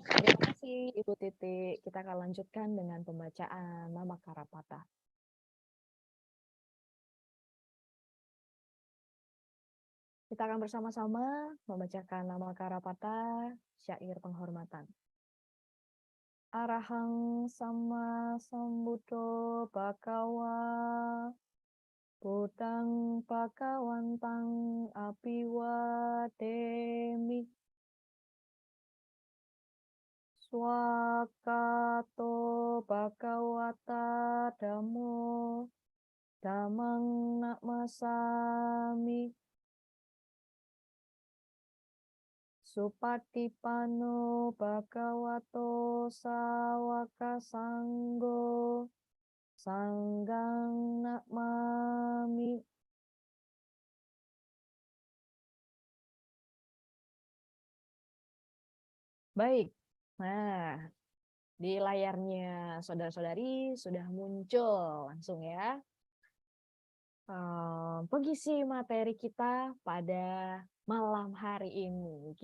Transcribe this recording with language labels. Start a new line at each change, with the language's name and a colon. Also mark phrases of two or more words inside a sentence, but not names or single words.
Indonesian: Terima kasih, Ibu Titik. Kita akan lanjutkan dengan pembacaan Namakkara Patha. Kita akan bersama-sama membacakan Namakkara Patha, syair penghormatan.
Pali: Arahang sama sambuddho bhagawa Buddhang bhagawantang abhiwademi Swakato bhagawata dhammo dhammang namasami Supatipanno bhagavato sawaka sanggo Sanggang namami.
Indonesian: Baik, nah di layarnya saudara-saudari sudah muncul langsung ya pengisi materi kita pada malam hari ini.